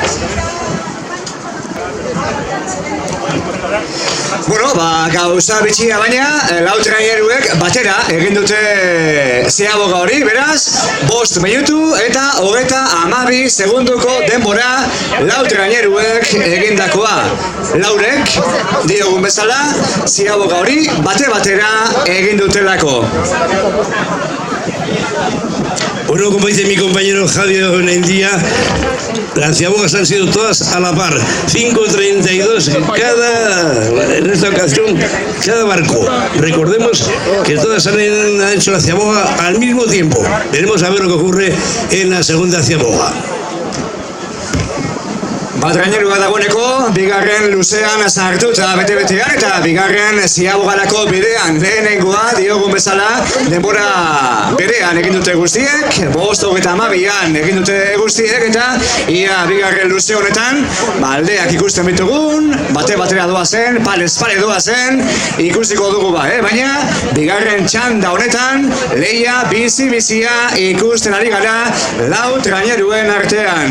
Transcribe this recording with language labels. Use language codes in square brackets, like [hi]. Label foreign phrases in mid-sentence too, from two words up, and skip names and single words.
[eu] Bueno, gauza bitxia baina, lau traineruek batera egin dute ziaboga hori, beraz, 5 minutu eta 32 segunduko denbora lau traineruek egindakoa. Laurek, diogun bezala, ziaboga hori batera egin dutelako. Bueno, [es] como dice mi compañero Javier Nendía, las ciabogas han sido todas a la par, 5.32 en esta ocasión, cada barco. Recordemos que todas han hecho la ciaboga al mismo tiempo. Veremos a ver lo que ocurre en la segunda ciaboga. [eu] Trainerua dagoeneko, bigarren luzean sartuta bete-betean eta bigarren ziabogarako bidean. Lehenengoa, diogun bezala, denbora berean egin dute guztiek, 5:32an egin dute guztiek eta ia bigarren luze honetan, aldeak ikusten bitugun, batera doazen, palez pare doazen, ikusiko dugu baina bigarren txanda honetan, lehia bizi-bizia ikusten ari gara lau traineruen artean.